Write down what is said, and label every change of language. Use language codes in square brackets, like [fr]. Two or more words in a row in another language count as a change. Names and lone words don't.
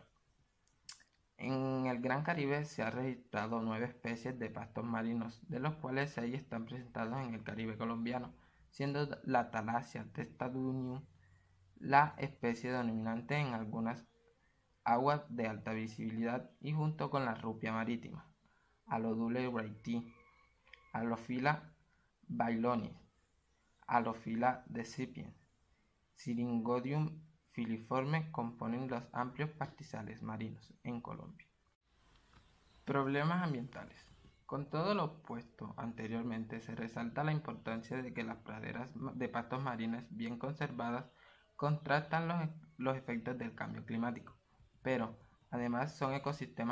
[es] En el Gran Caribe se han registrado 9 especies de pastos marinos, de los cuales 6 están presentados en el Caribe colombiano, siendo la Thalassia testudinum la especie dominante en algunas aguas de alta visibilidad y junto con la rupia marítima, Alodule wrightii, Alophila bailonis, Alophila decipiens, Syringodium filiforme componen los amplios pastizales marinos en Colombia. Problemas ambientales. Con todo lo expuesto anteriormente, se resalta la importancia de que las praderas de pastos marinos bien conservadas contrastan los efectos del cambio climático, pero además son ecosistemas